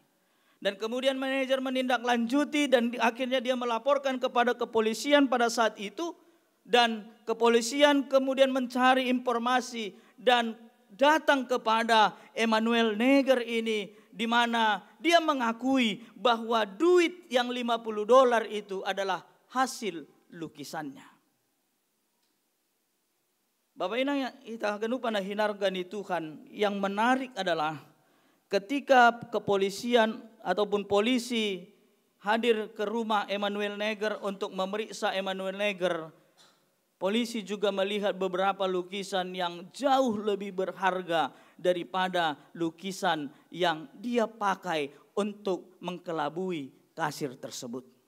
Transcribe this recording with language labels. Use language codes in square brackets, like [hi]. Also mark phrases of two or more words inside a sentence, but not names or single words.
[id] Dan kemudian manajer menindaklanjuti dan akhirnya dia melaporkan kepada kepolisian pada saat itu, dan kepolisian kemudian mencari informasi dan datang kepada Emmanuel Neger ini, di mana dia mengakui bahwa duit yang $50 itu adalah hasil lukisannya. [bts] Bapak inang kita genupan na hinarga ni Tuhan, [id] yang menarik adalah ketika kepolisian ataupun polisi hadir ke rumah Emmanuel Neger untuk memeriksa Emmanuel Neger, polisi juga melihat beberapa lukisan yang jauh lebih berharga daripada lukisan yang dia pakai untuk mengkelabui kasir tersebut.